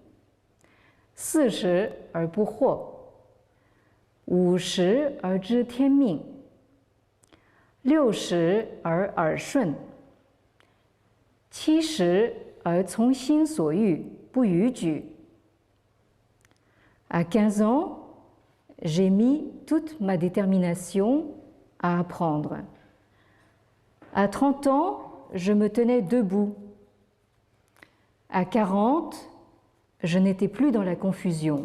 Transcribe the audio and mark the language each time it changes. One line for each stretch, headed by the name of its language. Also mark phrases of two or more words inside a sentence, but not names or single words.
Chinese: ，40 而不惑，50而知天命，60而耳顺，70而从心所欲，不逾矩。
French: À 15 ans, j'ai mis toute ma détermination à apprendre. À 30 ans, je me tenais debout. À 40, je n'étais plus dans la confusion.